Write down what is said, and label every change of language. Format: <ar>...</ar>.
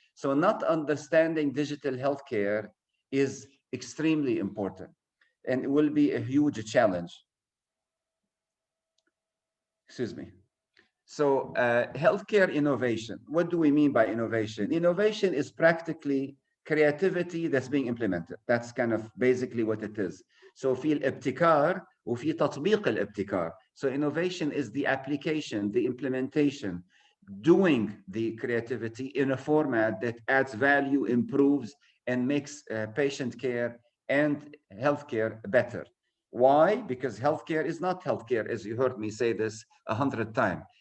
<en>So not understanding digital healthcare is extremely important, and it will be a huge challenge. Excuse me. So healthcare innovation, what do we mean by innovation? Innovation is practically creativity that's being implemented. That's kind of basically what it is.</en> <ar>So في الابتكار وفي تطبيق الابتكار.</ar> <en>So innovation is the application, the implementation, doing the creativity in a format that adds value, improves, and makes patient care and healthcare better. Why? Because healthcare is not healthcare, as you heard me say this 100 times.</en>